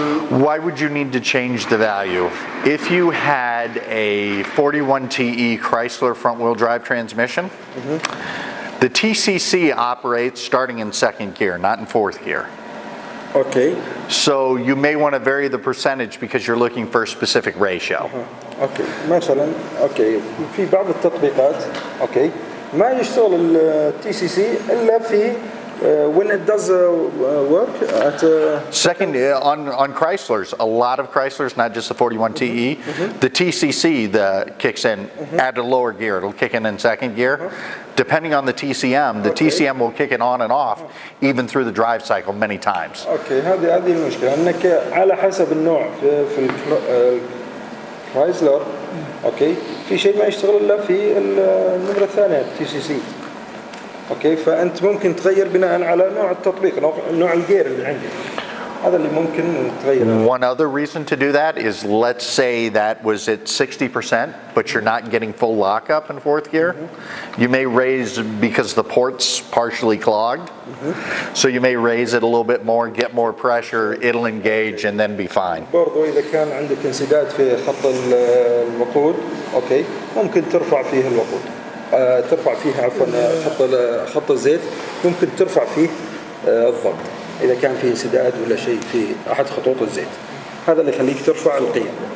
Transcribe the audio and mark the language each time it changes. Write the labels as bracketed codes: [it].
[en] Why would you need to change the value? If you had a 41 TE Chrysler front wheel drive transmission, the TCC operates starting in second gear, not in fourth gear. Okay. So you may want to vary the percentage because you're looking for a specific ratio. [ar] اوكي مثلا اوكي في بعض التطبيقات اوكي ما يشتغل التي سي سي الا في [en] when it does work at Second, on Chryslers, a lot of Chryslers, not just the 41 TE, the TCC kicks in at a lower gear. It'll kick in second gear. Depending on the TCM will kick it on and off even through the drive cycle many times. [ar] اوكي هذه المشكله انك على حسب النوع في الكرايسلر اوكي في شيء ما يشتغل الا في النمره الثانيه تي سي سي. اوكي فانت ممكن تغير بناء على نوع التطبيق نوع الجير اللي عندك هذا اللي ممكن تغيره. [en] One other reason to do that is, let's say that was at 60%, but you're not getting full lockup in fourth gear. You may raise, because the port's partially clogged, so you may raise it a little bit more, get more pressure, it'll engage and then be fine. [ar] برضو إذا كان عندك انسداد في خط الوقود اوكي ممكن ترفع فيه الوقود. ترفع فيه عفوا خط الزيت ممكن ترفع فيه الضغط إذا كان فيه انسداد ولا شيء في أحد خطوط الزيت هذا اللي يخليك ترفع القيم.